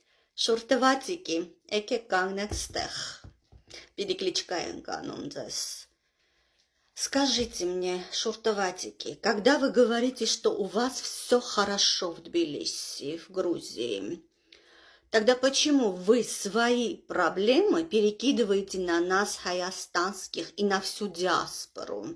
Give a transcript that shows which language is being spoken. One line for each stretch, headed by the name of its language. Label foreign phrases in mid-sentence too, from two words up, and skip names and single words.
Armenian: Շուրտվատիկի, եկեք կանգնեք ստեղ, Перекличка ենք անում ձեզ.
Russian: Скажите мне, шуртоватики, когда вы говорите, что у вас все хорошо в Тбилиси, в Грузии, тогда почему вы свои проблемы перекидываете на нас, хайастанских, и на всю диаспору?